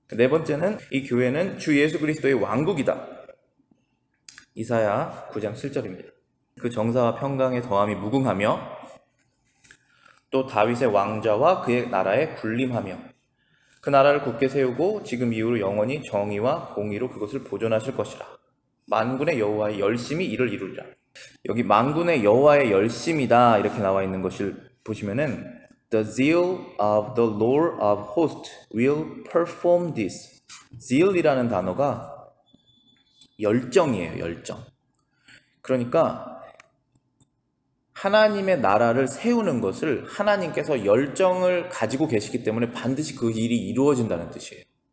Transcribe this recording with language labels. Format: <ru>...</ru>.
<ko>네 번째는, 이 교회는 주 예수 그리스도의 왕국이다. 이사야 9장 7절입니다. 그 정사와 평강의 더함이 무궁하며 또 다윗의 왕좌와 그의 나라에 군림하며 그 나라를 굳게 세우고 지금 이후로 영원히 정의와 공의로 그것을 보존하실 것이라. 만군의 여호와의 열심히 이를 이루리라. 여기 만군의 여호와의 열심이다 이렇게 나와 있는 것을 보시면은</ko> <en>The zeal of the Lord of hosts will perform this.</en> <ko>zeal이라는 단어가 열정이에요. 열정. 그러니까 하나님의 나라를 세우는 것을 하나님께서 열정을 가지고 계시기 때문에 반드시 그 일이 이루어진다는 뜻이에요.</ko>